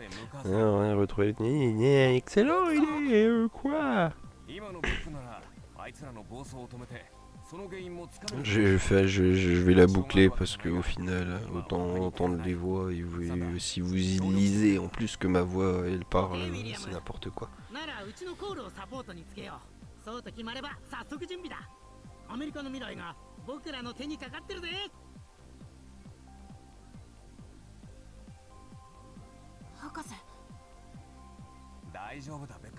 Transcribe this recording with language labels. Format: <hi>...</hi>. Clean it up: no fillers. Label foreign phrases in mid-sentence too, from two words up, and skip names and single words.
<fr>Ouais, retrouver... Excellent, il est... quoi? Je vais la boucler parce que au final, autant entendre les voix et si vous y lisez en plus que ma voix, elle parle, c'est n'importe quoi.</fr> <ja>ならうちのコールをサポートにつけよう。そうと決まれば早速準備だ。アメリカの未来が僕らの手にかかってるぜ。博士、大丈夫だベック。</ja>